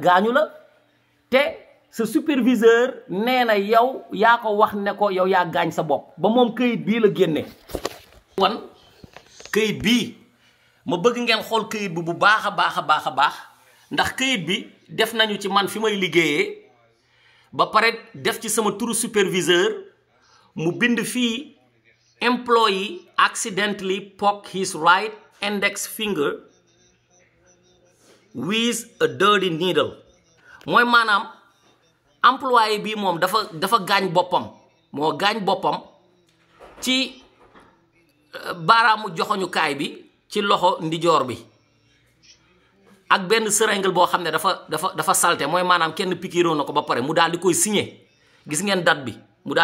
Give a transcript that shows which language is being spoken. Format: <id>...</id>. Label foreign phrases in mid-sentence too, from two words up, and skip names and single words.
<wo>gaañu la te sa superviseur nee na yow yaa ko wax ne ko yow yaa gaañ sa bopp ba moom këyit bii la génne wan këyit bii ma bëgg ngeen xool këyit bi bu baax a baax ndax këyit bi def nañu ci man fi may liggéeyee ba pare def ci sama turu superviseur mu bind fii</wo> <en>employee accidentally poke his right index finger with a dirty needle</en> <wo>mooy maanaam employé bi moom dafa gaañ boppam moo gaañ boppam ci baaraamu joxoñukaay bi ci loxo ndijoor bi ak benn seringue boo xam ne dafa salte mooy maanaam kenn pikiiroo na ko ba pare mu daal di koy signé gis ngeen date bi mu daal</wo>